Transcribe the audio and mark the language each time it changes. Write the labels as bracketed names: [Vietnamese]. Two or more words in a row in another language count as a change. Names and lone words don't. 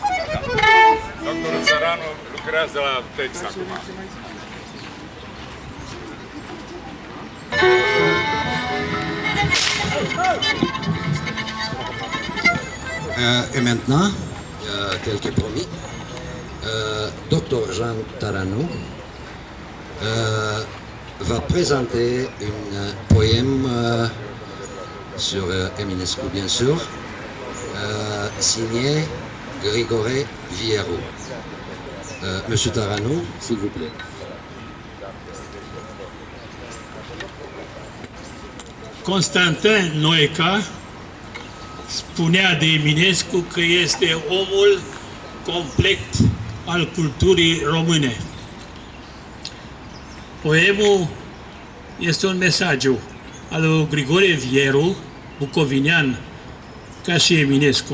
[Romanian] Doctorul Țăranu lucrează la Tex acum. [French] Et maintenant, tel que promis, Dr Jean Taranou va présenter un poème sur Eminescu, bien sûr, signé Grigoré Vierou. Monsieur Taranou, s'il vous plaît. [Romanian] Constantin Noeca spunea de Eminescu că este omul complet al culturii române. Poemul este un mesaj al lui Grigore Vieru, bucovinean, ca și Eminescu.